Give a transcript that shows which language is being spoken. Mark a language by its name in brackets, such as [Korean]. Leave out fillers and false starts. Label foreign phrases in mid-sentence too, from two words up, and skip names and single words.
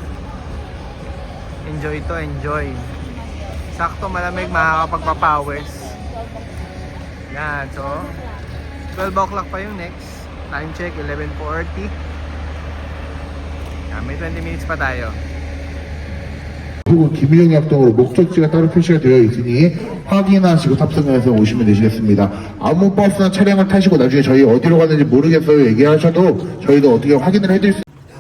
[Filipino] Enjoy to, enjoy. Sakto malamig, makakapagpapawis. Yan, so 12 o'clock pa yung next. [English] Time check, [Filipino] 11:40. Yan, may 20 minutes pa tayo. [Korean] 그리고 김유정 약동으로 목적지가 따로 표시가 되어 있으니 확인하시고 탑승해서 오시면 되시겠습니다. 아무 버스나 차량을 타시고 나중에 저희 어디로 가는지 모르겠어요 얘기하셔도 저희도 어떻게 확인을 해드릴 수